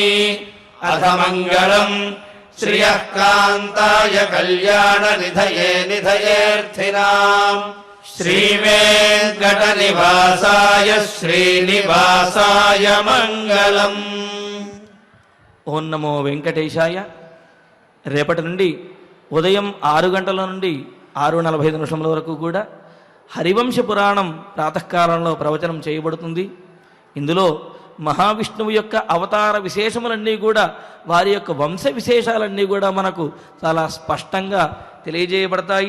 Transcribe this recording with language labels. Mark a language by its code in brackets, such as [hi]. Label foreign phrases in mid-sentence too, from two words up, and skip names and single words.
[sa] अथ मङ्गलम् श्रियः कान्ताय कल्याणनिधये निधयेऽर्थिनाम् श्रीवेङ्कटनिवासाय श्रीनिवासाय मङ्गलम्। ఓం నమో వెంకటేశాయ. [te] రేపటి నుండి ఉదయం 6 గంటల నుండి 6:45 నిమిషముల వరకు కూడా హరివంశ పురాణం ప్రాతకాలంలో ప్రవచనం చేయబడుతుంది. ఇందులో మహావిష్ణువు యొక్క అవతార విశేషములన్నీ కూడా వారి యొక్క వంశ విశేషాలన్నీ కూడా మనకు చాలా స్పష్టంగా తెలియజేయబడతాయి.